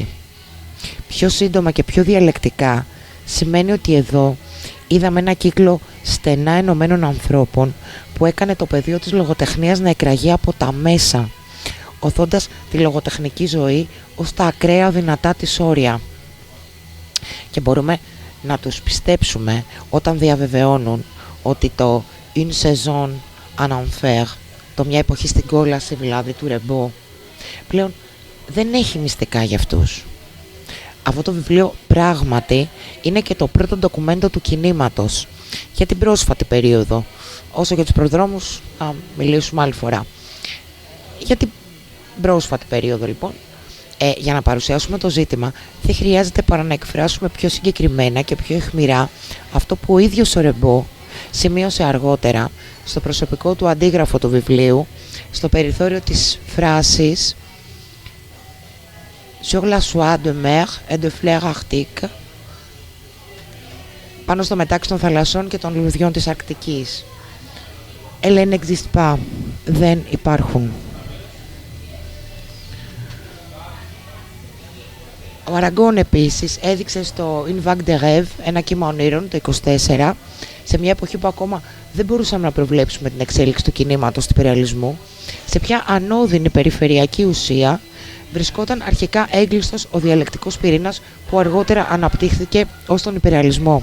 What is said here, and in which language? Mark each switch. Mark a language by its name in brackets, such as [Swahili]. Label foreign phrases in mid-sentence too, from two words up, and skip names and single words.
[Greek] Πιο σύντομα και πιο διαλεκτικά σημαίνει ότι εδώ είδαμε ένα κύκλο στενά ενωμένων ανθρώπων που έκανε το πεδίο της λογοτεχνίας να εκραγεί από τα μέσα, οθώντας τη λογοτεχνική ζωή ως τα ακραία δυνατά της όρια. Και μπορούμε να τους πιστέψουμε όταν διαβεβαιώνουν ότι το «Une saison en enfer», το «Μια εποχή στην κόλαση» δηλαδή του Ρεμπό, πλέον δεν έχει μυστικά για αυτούς. Αυτό το βιβλίο πράγματι είναι και το πρώτο ντοκουμέντο του κινήματος για την πρόσφατη περίοδο. Όσο για τους προδρόμους θα μιλήσουμε άλλη φορά. Για την πρόσφατη περίοδο λοιπόν, για να παρουσιάσουμε το ζήτημα δεν χρειάζεται παρά να εκφράσουμε πιο συγκεκριμένα και πιο αιχμηρά αυτό που ο ίδιος ο Ρεμπό σημείωσε αργότερα στο προσωπικό του αντίγραφο του βιβλίου, στο περιθώριο της φράσης [French] «Sur la soie de mer et de fleurs arctiques», [Greek] πάνω στο μετάξι των θαλασσών και των λουλουδιών της Αρκτικής. [French] «Elle n'existe pas», [Greek] δεν υπάρχουν. Ο Αραγκόν επίσης έδειξε στο «Une vague de rêve», ένα κύμα ονείρων, το 24, σε μια εποχή που ακόμα δεν μπορούσαμε να προβλέψουμε την εξέλιξη του κινήματος του υπερεαλισμού, σε ποια ανώδυνη περιφερειακή ουσία βρισκόταν αρχικά έγκλειστος ο διαλεκτικός πυρήνας που αργότερα αναπτύχθηκε ως τον υπερεαλισμό.